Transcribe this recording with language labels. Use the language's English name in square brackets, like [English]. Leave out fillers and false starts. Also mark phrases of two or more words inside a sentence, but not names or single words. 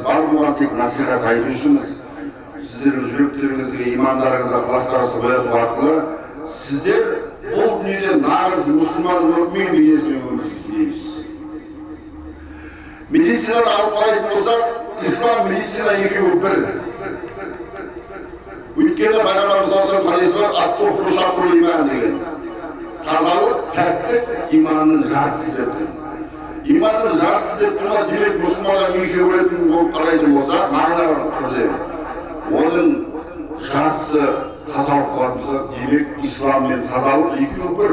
[Kazakh] Бар болған тек насихат айту үшінбіз. Сіздердің жүректеріңізге, имандарыңызға ықыластарыңызды ояту арқылы сіздер бұл дүниеде нағыз мұсылман мүмин бейнесімен өмір сүрсін. Медицинаны алып қарайтын болсақ, ислам, медицина екеуі бір. Өйткені Пайғамбарымыз [Arabic] صلى الله عليه وسلم [Kazakh] хадисі бар, [Arabic] الطهور شطر الإيمان [Kazakh] деген. Тазалық, пәктік иманның жартысы деп тұр. Иманның жартысы деп тұрма, демек мұсылмандар екеуі өлетін болып қарайтын болса, мағына түрде. Оның жартысы тазалық болатын болса, демек ислам мен тазалық екеуі бір.